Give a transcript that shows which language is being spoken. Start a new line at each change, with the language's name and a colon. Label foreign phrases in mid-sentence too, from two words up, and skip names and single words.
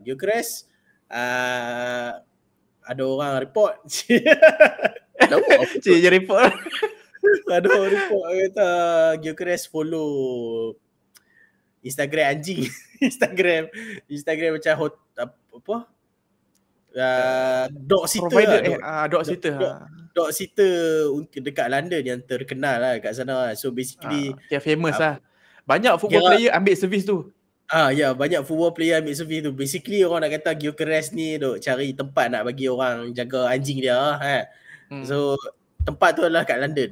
Malay: Gyökeres ada orang report. Cik report. Ada orang report kata Gyökeres follow Instagram anjing. Instagram macam apa?
English: Dog sitter dog sitter. Dog sitter
Malay: dekat London yang terkenal lah kat sana.
English: So basically
Malay: dia famous lah. Banyak
English: football player
Malay: ambil servis tu. Ya, banyak
English: football player
Malay: ambil servis tu. Basically orang nak kata Gyökeres ni duk cari tempat nak bagi orang jaga anjing dia So tempat tu adalah kat London.